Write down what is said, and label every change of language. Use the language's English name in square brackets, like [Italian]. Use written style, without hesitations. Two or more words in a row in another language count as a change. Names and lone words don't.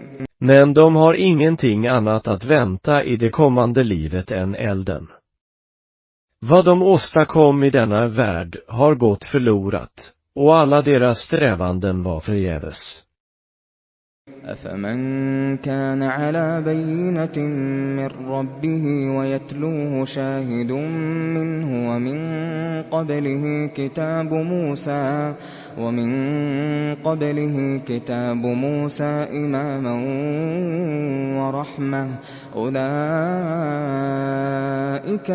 [Swedish] Men de har ingenting annat att vänta i det kommande livet än elden. Vad de åstadkom i denna värld har gått förlorat, och alla deras strävanden var förgäves. [Arabic] أفمن كان على بينة من ربه ويتلوه شاهد منه ومن قبله كتاب موسى إماما ورحمة أولئك